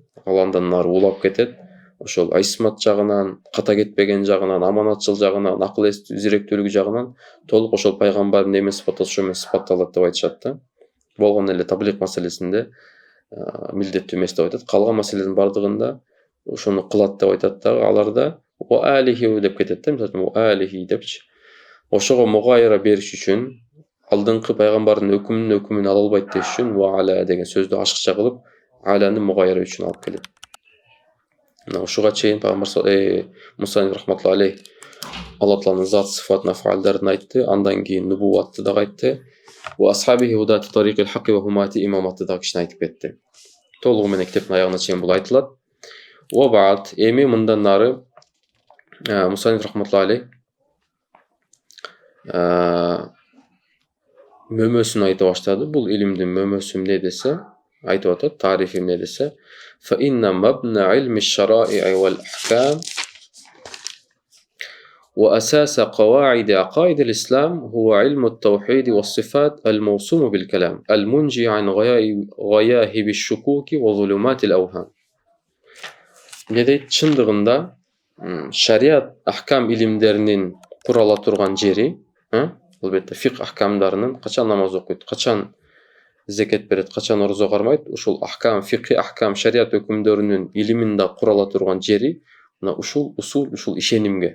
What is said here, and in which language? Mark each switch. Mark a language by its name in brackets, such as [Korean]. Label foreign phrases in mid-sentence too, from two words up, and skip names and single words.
[Kyrgyz] Ал андан нары улап кетет. Ошол айсмат жагынан, ката кетпеген жагынан, аманатчыл жагынан, акыл эс зеректүүлүгү жагынан толук ошол пайгамбардын эме сыпатталса ошо менен сыпатталат деп айтышат да. Болгон эле таблик маселесинде милдеттүү эмес деп айтат. Калган маселелердин бардыгында ошону кылат деп айтат дагы. Аларда [Arabic] وآله [Kyrgyz] деп кетет да, мисалы [Arabic] وآله [Kyrgyz] депчи. Ошого мугайра бериш үчүн алдыңкы пайгамбардын өкүмүн ала албайт деш үчүн [Arabic] وعلى [Kyrgyz] деген сөздү ашыкча кылып аланы мугайра үчүн алып келет. Мына ушуга чейин пайгамбар Муса [Arabic] رحمة الله عليه [Kyrgyz] Алла Тааланын зат сыфатын афалдарын айтты, андан кийин нубуватты дагы айтты. [Arabic] وأصحابه هداة طريق الحق وحماة [Kyrgyz] имаматты дагы кичине айтып кетти. Толугу менен китептин аягына чейин бул айтылат. [Arabic] وبعد [Kyrgyz] эми мындан нары Муса [Arabic] رحمة الله عليه [Kyrgyz] мөмөсүн айта баштады. Бул илимдин мөмөсү эмне десе, айтып атат, тарифи эмне десе, [Arabic] فإن مبنى علم الشرائع والأحكام وأساس قواعد عقائد الإسلام هو علم التوحيد والصفات الموسوم بالكلام المنجي عن غياهب الشكوك وظلمات الأوهام. [Kyrgyz] Недейт чындыгында шариат ахкам илимдеринин курала турган жери, албетте фикх ахкамдарынын качан намаз окуйт, качан зекет берет, качан орозо кармайт, ушул ахкам, фикх ахкам, шариат өкүмдөрүнүн илимин да курала турган жери мына ушул усул, ушул ишенимге.